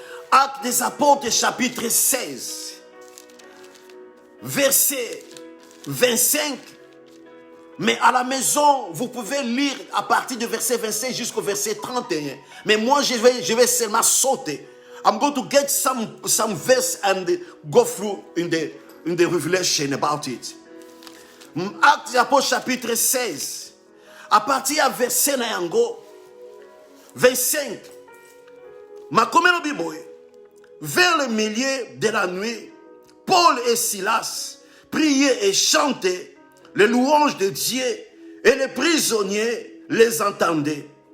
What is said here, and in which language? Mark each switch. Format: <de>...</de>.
<fr>Actes des Apôtres chapitre 16. Verset 25. Mais à la maison, vous pouvez lire à partir du verset 25 jusqu'au verset 31. Mais moi, je vais seulement sauter.</fr> <en>I'm going to get some verse and go through in the revelation about it.</en> <fr>Actes des Apôtres chapitre 16. À partir du verset 25. Ma commune Bible. Vers le milieu de la nuit, Paul et Silas priaient et chantaient les louanges de Dieu, et les prisonniers les entendaient.</fr>